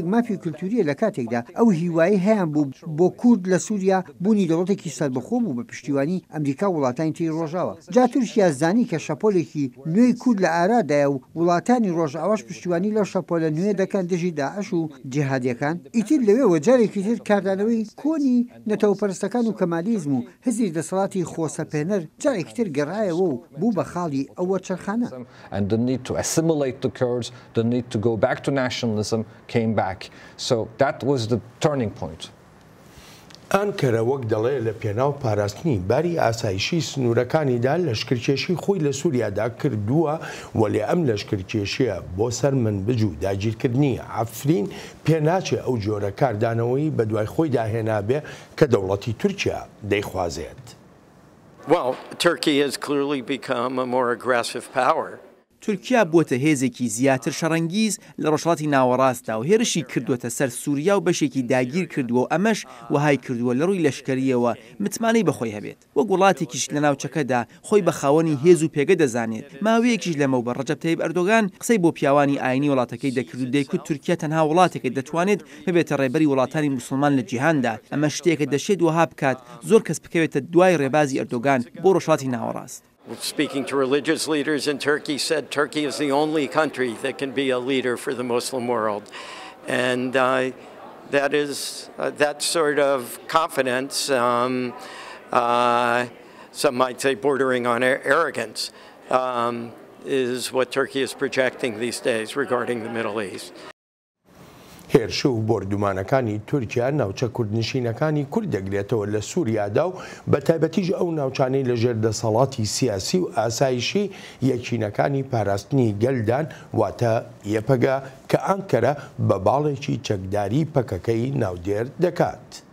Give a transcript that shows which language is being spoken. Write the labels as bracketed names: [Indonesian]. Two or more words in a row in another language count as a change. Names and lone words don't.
[Central Kurdish] مافی کلتوریە لە کاتێکدا ئەو هیوایی هەیەیان بوو بۆ کورد لە سووریا بوونی دەوڵەتێکی سەربەخۆ بوو بە پشتیوانی ئەمریکا وڵاتانی تی ڕۆژاوە جا تورکیا زانی کە شەپۆلێکی نوێی کورد لە ئارادایە و وڵاتانی ڕۆژئاواش پشتیوانی لەو شەپۆلە نوێ دەکەن دژی داعش و جیهادیەکان ئیتر لەوێ جارێکی تر کاردانەوەی کۆنی نەتەوەپەرستەکان و کەمالیزم و هزی دەسەڵاتی خۆسەپێنەر جارێکی تر گەڕایەوە و بوو بە خاڵی ئەوە چرخانە [English] and the need to assimilate the Kurds the need to go back to nationalism came back so that was the turning point [Central Kurdish] ئانکەرە وەک دەڵێ لە پێناو پاراستنی باری ئاسایشی سنوورەکانیدا لەشکرکێشی خۆی لە سووریادا کردووە وەلێ ئەم لەشکرکێشیە بۆ سەر من بجوو داگیرکردنی عەفرین پێناچێ ئەو جۆرە کاردانەوەی بە دوای خۆی داهێنابێ کە دەوڵەتی تورکیا دەیخوازێت. [English] Well, Turkey has clearly become a more aggressive power. [Central Kurdish] تورکیا بووە هێزێکی زیاتر شەڕەنگیز لە ڕۆژهەڵاتی ناوەڕاستدا و هێرشی کردووەتە سەر سووریا و بەشێکی داگیر کردووە و ئەمەش وهای کردووە لە ڕووی لەشکریەوە متمانەی بەخۆی هەبێت وەک وڵاتێکیش لە ناوچەکەدا خۆی بە خاوەنی هێز و پێگە دەزانێت ماوەیەکیش لەمەوبەر ڕەجەب تایب ئەردۆغان قسەی بۆ پیاوانی ئاینی وڵاتەکەی دەکرد و دەیکوت تورکیا تەنها وڵاتێکی دەتوانێت ببێتە ڕێبەری وڵاتانی موسڵمان لە جیهاندا ئەمە شتێکە دەشێت وها بکات زۆر کەس بکەوێتە دوای ڕێبازی ئەردۆغان بۆ ڕۆژهەڵاتی ناوەڕاست. [English] Speaking to religious leaders in Turkey, said Turkey is the only country that can be a leader for the Muslim world. And that is that sort of confidence, some might say bordering on arrogance, is what Turkey is projecting these days regarding the Middle East. [Central Kurdish] هێرش و بۆردومانەکانی تورکیا ناوچە کوردنشینەکانی کورد دەگرێتەوە لە سووریادا و بە تایبەتیش ئەو ناوچانەی لە ژێردەسەڵاتی سیاسی و ئاسایشی یەکینەکانی پاراستنی گەلدان واتە یەپەگە کە ئانکەرە بە باڵێکی چەکداری پەکەکەی ناودێر دەکات.